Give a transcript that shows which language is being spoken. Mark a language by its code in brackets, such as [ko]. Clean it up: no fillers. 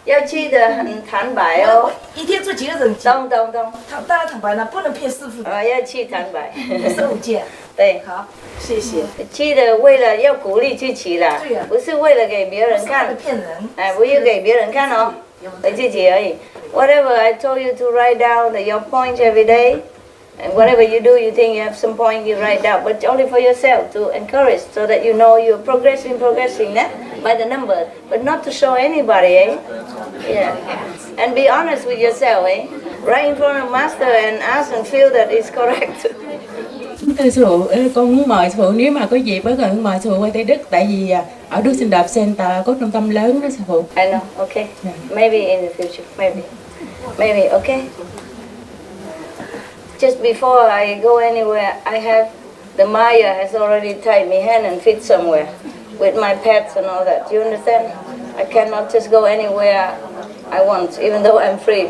[zh] 要去的很坦白哦。一天做几个人？懂。当然坦白了，不能骗师傅。要去坦白。 15件。对。好，谢谢。去的为了要鼓励自己啦，对呀，不是为了给别人看。不是骗人。哎，不要给别人看哦，给自己而已。 [en] Whatever I told you to write down your points every day, and whatever you do, you think you have some point, you write down, but only for yourself to encourage, so that you know you're progressing, by the number, but not to show anybody, eh? Yeah. And be honest with yourself, eh? Right in front of master and ask and feel that it's correct. [vi] Thưa sư phụ, con muốn mời sư phụ nếu mà có dịp với con mời sư phụ qua Tây Đức, tại vì ở Đức Xin Đạp Center có trung tâm lớn đó sư phụ. [en] I know, okay. Maybe in the future, maybe, okay. Just before I go anywhere, I have the Maya has already tied me hand and feet somewhere with my pets and all that. Do you understand? I cannot just go anywhere I want, even though I'm free.